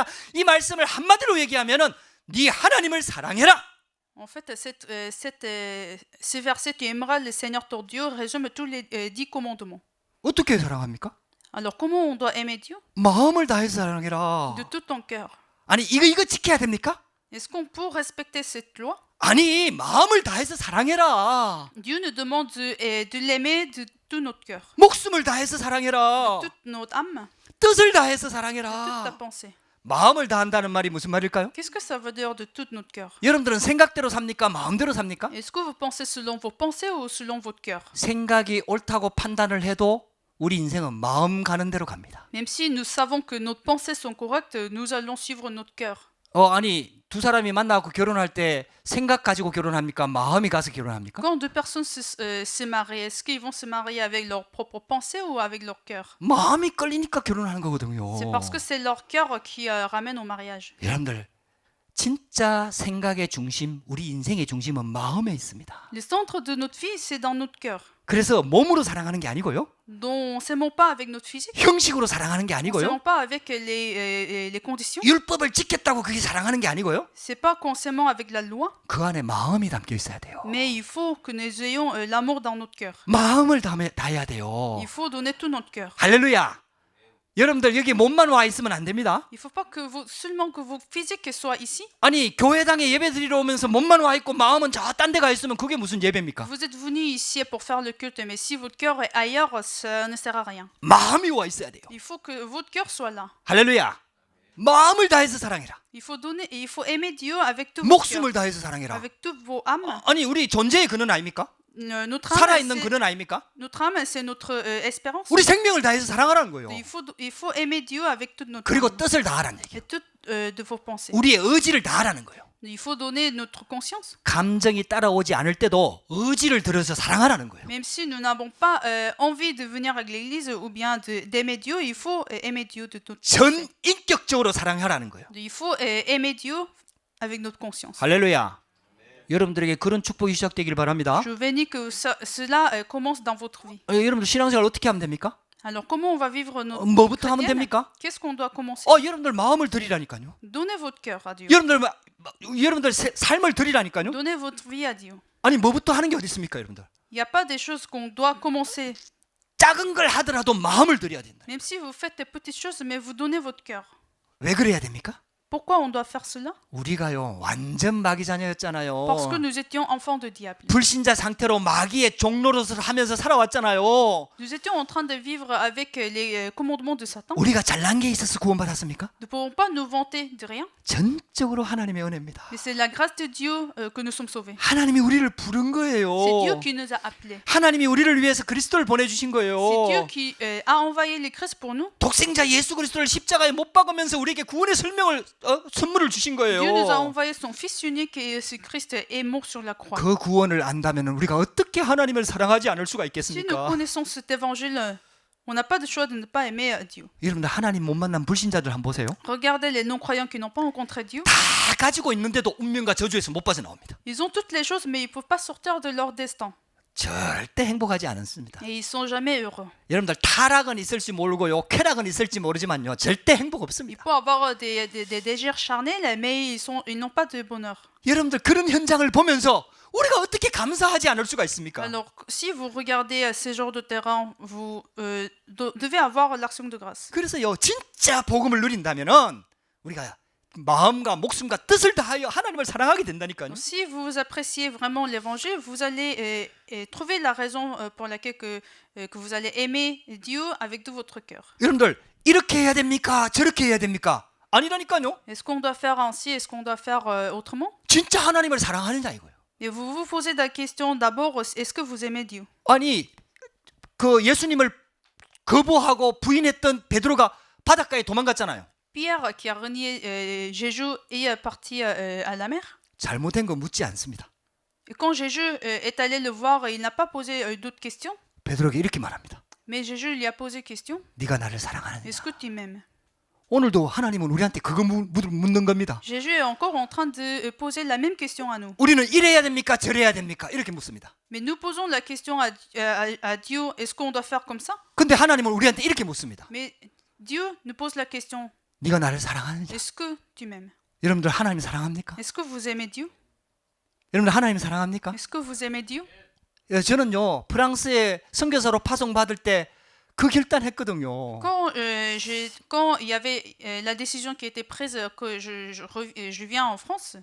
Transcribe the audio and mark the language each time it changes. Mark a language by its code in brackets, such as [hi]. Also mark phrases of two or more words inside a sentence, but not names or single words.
[ko] 이 말씀을 한마디로 얘기하면은 네 하나님을 사랑해라. [fr] En fait, ce verset, tu aimeras le Seigneur ton Dieu, résume tous les 10 commandements. [ko] 어떻게 사랑합니까? [fr] Alors, comment on doit aimer Dieu? [ko] 마음을 다해서 사랑해라. [fr] De tout ton cœur. [ko] 아니 이거 지켜야 됩니까? [fr] Est-ce qu'on peut respecter cette loi? [ko] 아니 마음을 다해서 사랑해라. [fr] Dieu nous demande de l'aimer de tout notre cœur, [ko] 목숨을 다해서 사랑해라. [fr] toute notre âme, [ko] 뜻을 다해서 [fr] toute ta [ko] 사랑해라. [fr] pensée. [ko] 마음을 다한다는 말이 무슨 말일까요? [fr] Qu'est-ce que ça veut dire de tout notre cœur? [ko] 여러분들은 생각대로 삽니까? 마음대로 삽니까? [fr] Est-ce que vous pensez selon vos pensées ou selon votre cœur? [ko] 생각이 옳다고 판단을 해도 우리 인생은 마음 가는 대로 갑니다. [fr] Même si nous savons que nos pensées sont correctes, nous allons suivre notre cœur. [ko] 아니 두 사람이 만나고 결혼할 때 생각 가지고 결혼합니까? 마음이 가서 결혼합니까? [fr] Quand deux personnes se marient, est-ce qu'ils vont se marier avec leurs propres pensées ou avec leur cœur? [ko] 마음이 끌리니까 결혼하는 거거든요. [fr] C'est parce que c'est leur cœur qui ramène au mariage. [ko] 여러분들 진짜 생각의 중심, 우리 인생의 중심은 마음에 있습니다. [fr] Le centre de notre vie, c'est dans notre cœur. [ko] 그래서 몸으로 사랑하는 게 아니고요. [fr] Donc, on ne s'aime pas avec notre physique, [ko] 형식으로 사랑하는 게 [fr] on ne [ko] 아니고요. [fr] s'aime pas avec les conditions. [ko] 율법을 지켰다고 그게 사랑하는 게 아니고요. [fr] C'est pas qu'en s'aimant avec la loi, [ko] 그 안에 마음이 담겨 있어야 돼요. [fr] mais il faut que nous ayons l'amour dans notre cœur. [ko] 마음을 다해야 돼요. [fr] Il faut donner tout notre cœur. [ko] 할렐루야. 여러분들 여기 몸만 와 있으면 안 됩니다. [fr] Il ne faut pas que seulement que vos physiques soient ici. [ko] 아니 교회당에 예배 드리러 오면서 몸만 와 있고 마음은 저 딴 데 가 있으면 그게 무슨 예배입니까? [fr] Vous êtes venus ici pour faire le culte, mais si votre cœur est ailleurs, ça ne sert à rien. [ko] 마음이 와 있어야 돼요. [fr] Il faut que votre cœur soit là. [ko] 할렐루야. 마음을 다해서 사랑해라. [fr] Il faut donner et il faut aimer Dieu avec tout votre cœur, [ko] 목숨을 다해서 사랑해라. [fr] avec toutes vos âmes. [ko] 아니 우리 존재의 근원 아닙니까? [fr] Notre [ko] 살아있는 [fr] âme, [ko] 근원 아닙니까? [fr] c'est notre espérance. [ko] 우리 생명을 다해서 사랑하라는 거예요. [fr] Il faut aimer Dieu avec toute notre [ko] 그리고 [fr] âme [ko] 뜻을 다하라는 얘기예요. [fr] et toute de vos pensées. [ko] 우리의 의지를 다하라는 거예요. [fr] Il faut donner notre conscience. [ko] 감정이 따라오지 않을 때도 의지를 들여서 사랑하라는 거예요. [fr] Même si nous n'avons pas envie de venir à l'église ou bien d'aimer Dieu, il faut aimer Dieu de toute [ko] 전 [fr] pensée. [ko] 인격적으로 사랑하라는 거예요. [fr] Il faut aimer Dieu avec notre conscience. [ko] 할렐루야. 여러분들에게 그런 축복이 시작되길 바랍니다. [fr] Je bénis que cela commence dans votre vie. [ko] 여러분들 신앙생활 어떻게 하면 됩니까? [fr] Alors comment on va vivre notre [ko] 뭐부터 하면 [fr] chrétienne? [ko] 됩니까? [fr] Qu'est-ce qu'on doit commencer? [ko] 여러분들 마음을 드리라니까요. [fr] Donnez votre cœur à Dieu. [ko] 여러분들 삶을 드리라니까요. [fr] Donnez votre vie à Dieu. [ko] 아니 뭐부터 하는 게 어디 있습니까, 여러분들? [fr] Il n'y a pas des choses qu'on doit commencer. [ko] 작은 걸 하더라도 마음을 드려야 된다. [fr] Même si vous faites des petites choses, mais vous donnez votre cœur. [ko] 왜 그래야 됩니까? [fr] Pourquoi on doit faire cela? [ko] 우리가요 완전 마귀 자녀였잖아요. [fr] Parce que nous étions enfants de diable. [ko] 불신자 상태로 마귀의 종노릇을 하면서 살아왔잖아요. [fr] Nous étions en train de vivre avec les commandements de Satan. [ko] 우리가 잘난 게 있어서 구원받았습니까? [fr] Nous ne pouvons pas nous vanter de rien. [ko] 전적으로 하나님의 은혜입니다. [fr] Mais c'est la grâce de Dieu que nous sommes sauvés. [ko] 하나님이 우리를 부른 거예요. [fr] C'est Dieu qui nous a appelés. [ko] 하나님이 우리를 위해서 그리스도를 보내주신 거예요. [fr] C'est Dieu qui a envoyé le Christ pour nous. [ko] 독생자 예수 그리스도를 십자가에 못 박으면서 우리에게 구원의 선물을 주신 거예요. [fr] Dieu nous a envoyé son Fils unique et ce Christ est mort sur la croix. [ko] 그 구원을 안다면 우리가 어떻게 하나님을 사랑하지 않을 수가 [fr] Si nous [ko] 있겠습니까? [fr] connaissons cet évangile, On n'a pas de choix de ne pas aimer Dieu. [ko] 여러분들 하나님 못 만난 불신자들 한번 보세요. [fr] Regardez les non-croyants qui n'ont pas rencontré Dieu. [ko] 다 가지고 있는데도 운명과 저주에서 못 빠져나옵니다. [fr] Ils ont toutes les choses, mais ils ne peuvent pas sortir de leur destin. [ko] 절대 행복하지 않습니다. [fr] Et ils sont jamais heureux. [ko] 여러분들 타락은 있을지 모르고요, 쾌락은 있을지 모르지만요, 절대 행복 [fr] Il [ko] 없습니다. [fr] peut avoir des désirs charnels, mais ils n'ont pas de bonheur. [ko] 여러분들 그런 현장을 보면서 우리가 어떻게 감사하지 않을 수가 있습니까? [fr] Alors, si vous regardez ces genres de terrain, vous devez avoir l'action de grâce. [ko] 그래서요, 진짜 복음을 누린다면은 우리가 마음과 목숨과 뜻을 다하여 하나님을 사랑하게 된다니까요. [fr] Donc, si vous appréciez vraiment l'évangile, vous allez trouver la raison pour laquelle que vous allez aimer Dieu avec tout votre cœur. [ko] 여러분들 이렇게 해야 됩니까? 저렇게 해야 됩니까? 아니라니까요. [fr] Est-ce qu'on doit faire ainsi? Est-ce qu'on doit faire autrement? [ko] 진짜 하나님을 사랑하느냐 이거예요. [fr] Et vous vous posez la question d'abord, est-ce que vous aimez Dieu? [ko] 아니 그 예수님을 거부하고 부인했던 베드로가 바닷가에 도망갔잖아요. [fr] Pierre, qui a renié Jésus, est parti à la mer. [ko] 잘못된 거 묻지 않습니다. [fr] Et quand Jésus est allé le voir, il n'a pas posé d'autres questions. [ko] 베드로에게 이렇게 말합니다. [fr] Mais Jésus lui a posé question. [ko] 네가 나를 사랑하느냐? [fr] Est-ce que tu m'aimes? [ko] 오늘도 하나님은 우리한테 그거 묻는 겁니다. [fr] Jésus est encore en train de poser la même question à nous. [ko] 우리는 이래야 됩니까? 저래야 됩니까? 이렇게 묻습니다. [fr] Mais nous posons la question à Dieu, est-ce qu'on doit faire comme ça? [ko] 근데 하나님은 우리한테 이렇게 묻습니다. [fr] Mais Dieu nous pose la question, [ko] 네가 나를 사랑하느냐? [fr] est-ce que tu m'aimes? [ko] 여러분들 하나님 사랑합니까? [fr] Est-ce que vous aimez Dieu? [ko] 여러분들 하나님 사랑합니까? [fr] Est-ce que vous aimez Dieu? [ko] 저는요 프랑스에 선교사로 파송받을 때 그 결단했거든요. [fr] Quand il y avait la décision qui était prise que je viens en France,